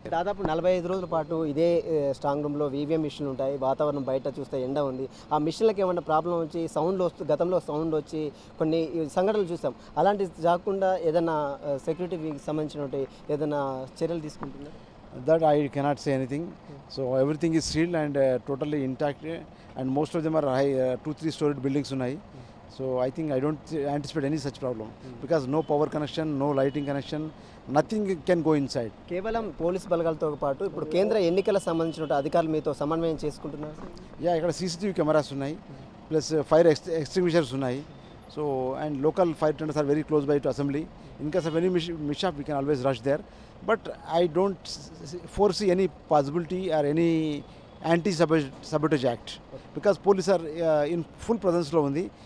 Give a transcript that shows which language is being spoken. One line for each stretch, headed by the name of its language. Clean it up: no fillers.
Telugu: దాదాపు 45 రోజుల పాటు ఇదే స్ట్రాంగ్ రూమ్లో ఈవీఎం మిషన్లు ఉంటాయి. వాతావరణం బయట చూస్తే ఎండ ఉంది. ఆ మిషన్లకు ఏమైనా ప్రాబ్లం వచ్చి గతంలో సౌండ్ వచ్చి కొన్ని సంఘటనలు చూసాం. అలాంటి కాకుండా ఏదైనా సెక్యూరిటీకి సంబంధించినటువంటి ఏదైనా చర్యలు తీసుకుంటున్నారు?
English: That I cannot say anything. So everything is sealed and totally intact, and most of them are high 2-3 storied buildings unnai. So I think I don't anticipate any such problem because no power connection, no lighting connection, nothing can go inside.
Telugu: కేవలం police బలగాలతో పాటు ఇప్పుడు కేంద్ర ఎన్నికల సంబంధించిన అధికారులు మీతో సమన్వయం చేసుకుంటున్నారు? యా, ఇక్కడ సీసీటీవీ కెమెరాస్ ఉన్నాయి, ప్లస్ ఫైర్ ఎక్స్టింగ్విషర్స్ ఉన్నాయి.
English: So and local fire tenders are very close by to assembly. In case of any mishap we can always rush there, but I don't foresee any possibility or any anti-sabotage act because police are in full presence
Telugu: lo undi.